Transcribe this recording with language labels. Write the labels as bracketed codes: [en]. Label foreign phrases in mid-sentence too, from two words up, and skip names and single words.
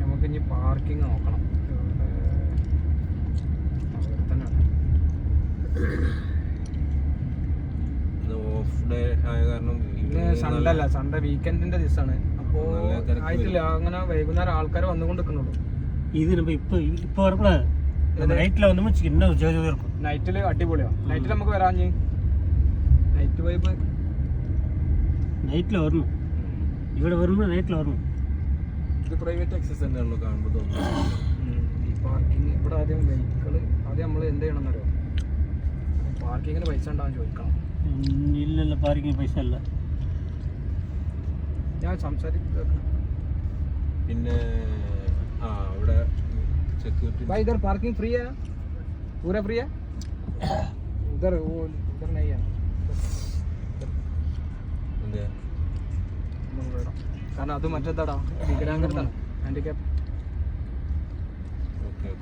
[ml] ഇനി പാർക്കിംഗ് നോക്കണം. അവിടെ തന്നെയാണ്. [en] off day [ml] ആയ കാരണം പിന്നെ സൺഡേ അല്ല, സൺഡേ വീക്കെൻഡിന്റെ ദിവസമാണ്. അപ്പോൾ ആയിട്ടില്ല, അങ്ങനെ വൈകുന്നേരം ആൾക്കാർ വന്നുകൊണ്ട് നിൽക്കുന്നുള്ളൂ. [ta] இது நம்ம இப்போ வரக்கூட நைட்டில் வந்து சின்ன ஜோதி இருக்கும். [ml] നൈറ്റിൽ അടിപൊളിയാണ്. നൈറ്റിൽ നമുക്ക് വരാൻ [en] night vibe [ml] നൈറ്റിൽ വരണം. ഇവിടെ വരുമ്പോൾ നൈറ്റിൽ വരണം. ഇത് [en] private access [ml] തന്നെയാണല്ലോ കാണുമ്പോൾ തോന്നുന്നു. ഈ പാർക്കിംഗ് ഇവിടെ ആദ്യം ആദ്യം നമ്മൾ എന്ത് ചെയ്യണം എന്നറിയോ, പാർക്കിങ്ങിന് പൈസ ഉണ്ടാകാൻ ചോദിക്കണം. ഇല്ലല്ല, പാർക്കിംഗ് പൈസ അല്ല. ഞാൻ സംസാരിക്കും. പിന്നെ ഇവിടെ സെക്യൂരിറ്റി [hi] भाई इधर [en] parking free [hi] है, पूरा फ्री है. उधर वो इधर नहीं है. [ml] എന്താ കാരണം അത് മറ്റേതാടാ, വികലാംഗത്താണ്, ഹാൻഡിക്യാപ്പ്. ഓക്കെ ഓക്കെ.